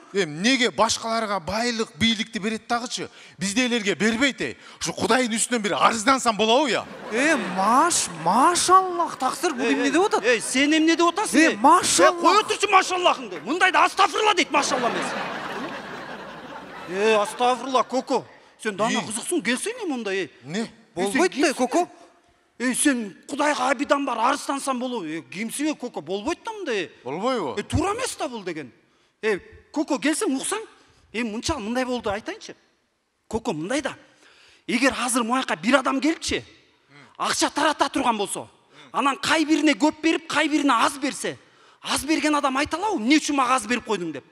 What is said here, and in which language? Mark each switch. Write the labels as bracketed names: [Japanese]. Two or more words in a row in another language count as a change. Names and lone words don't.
[Kyrgyz] Неге башкаларга байлык, бийликти берет дагычы? Биздейлерге бербейт. Ушу Кудайдын үстүнөн бир арыздансам болобу я? Машаллах таксыр, бул эмне деп атат? Сен эмне деп атасың? Машаллах. Кой отурчу машаллахыңды. Мындайда астафырла дейт, машалла эмес. Астафырла, Коко. Сен дана кызыксың, келсең мында. Не? Болбойт да, Коко. Сен Кудайга абидан бар арыздансам болобу? Кимсиң, Коко? Болбойт да мындай. Болбойбу? Туура эмес да бул деген. Коко, келсең уксаң? Мынча мындай болду айтайынчы. Коко, мындай да. Эгер азыр муяка бир адам келипчи, акча тарата турган болсо, анан кай бирине көп берип, кай бирине аз берсе, аз берген адам айта алабы, эмне үчүн мага аз берип койдуң деп?